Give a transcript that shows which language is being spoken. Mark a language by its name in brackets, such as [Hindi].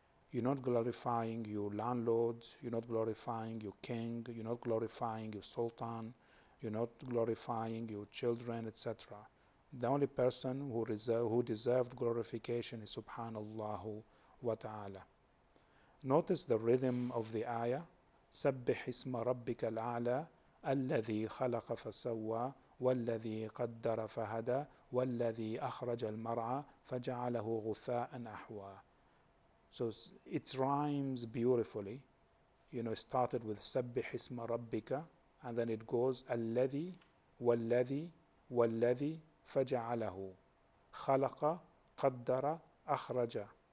[English] You're not glorifying your landlord, you're not glorifying your king, you're not glorifying your sultan, you're not glorifying your children, etc. The only person who deserved glorification is Subhanallah wa Ta'ala. Notice the rhythm of the ayah. [Arabic] سبح اسم ربك الأعلى الذي خلق فسوى والذي قدر فهدى والذي أخرج المرعى فجعله غثاء أحوى. [English] So it rhymes beautifully. You know, it started with [Arabic] سبح اسم ربك, [English] and then it goes [Arabic] الذي والذي والذي فجعله خلق قدر أخرج.